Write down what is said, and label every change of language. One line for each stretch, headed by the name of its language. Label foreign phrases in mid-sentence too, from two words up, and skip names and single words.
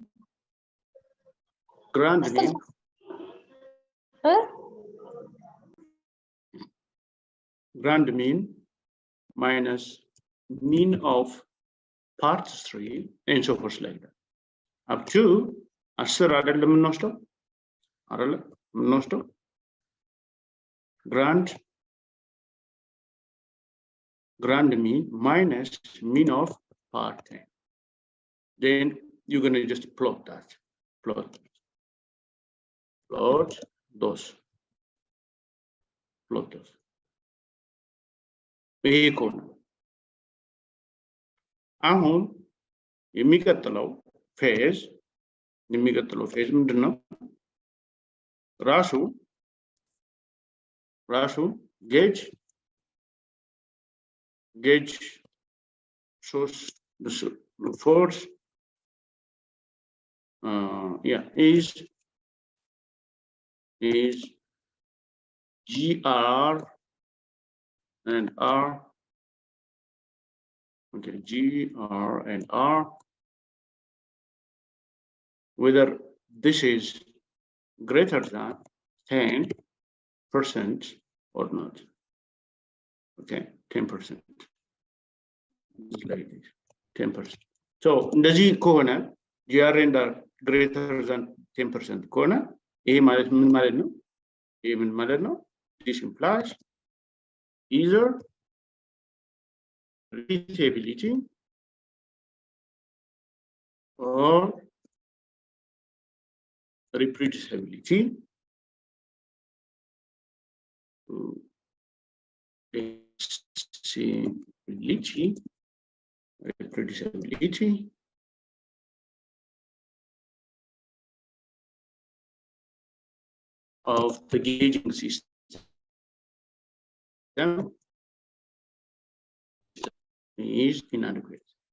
English: grand mean grand mean minus mean of part 3 and so forth like that up to 10 አይደለም የምንወስደው grand mean minus mean of part 10 then you're going to just plot those
Amharic: vehicle አሁን የሚቀጥለው ፌዝ ምንድነው ራሱ
English: gauge source the force is GR and R. Okay, GR and R, whether this is greater than 10% or not. Okay, 10%. Just like this, 10%.
Amharic: So እንደዚህ ከሆነ
English: GR and R greater than 10%
Amharic: ከሆነ ይሄ ማለት ምን ማለት ነው? ይሄ ምን ማለት ነው?
English: This implies either repeatability or reproducibility. Reproducibility of the gauging system is inadequate.